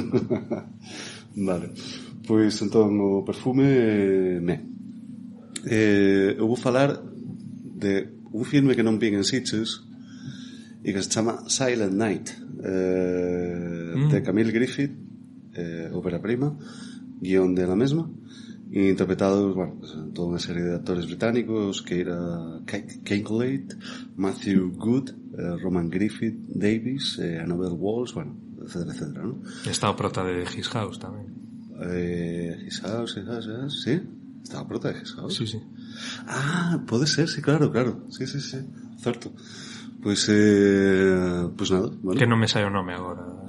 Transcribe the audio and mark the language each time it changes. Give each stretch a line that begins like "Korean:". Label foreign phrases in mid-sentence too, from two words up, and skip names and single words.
Galician: Vale, pois entón o perfume eu vou falar de un filme que non vin en Sitges e que se chama Silent Night, de Camille Griffith, ópera prima, guión de la mesma, e interpretados, bueno, pues, toda unha serie de actores británicos, que era Kate Kincaid, Matthew Good, Roman Griffith Davis, Annabelle Walls, bueno, etcétera, ¿no? Está o prota de His House tamén. His House, sí? Está o prota de His House? Sí. Ah, pode ser, sí, claro. Sí, certo. Pois nada, bueno. Que non me sai o nome agora.